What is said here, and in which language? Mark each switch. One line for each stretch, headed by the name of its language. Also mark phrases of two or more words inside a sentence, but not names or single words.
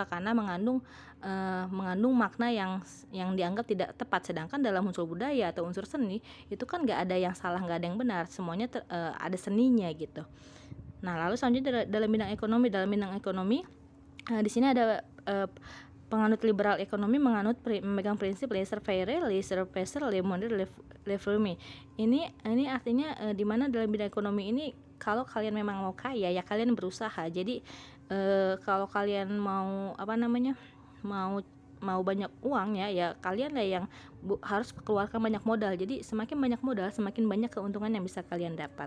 Indonesian: Karena mengandung makna yang dianggap tidak tepat. Sedangkan dalam unsur budaya atau unsur seni itu kan nggak ada yang salah, nggak ada yang benar, semuanya ada seninya gitu. Nah, lalu selanjutnya dalam bidang ekonomi, di sini ada penganut liberal ekonomi memegang prinsip
French: laissez-faire, laissez-passer, le monde, le fruit.
Indonesian: Ini artinya di mana dalam bidang ekonomi ini, kalau kalian memang mau kaya ya kalian berusaha. Jadi kalau kalian mau mau banyak uang ya kalian lah yang harus keluarkan banyak modal. Jadi semakin banyak modal, semakin banyak keuntungan yang bisa kalian dapat.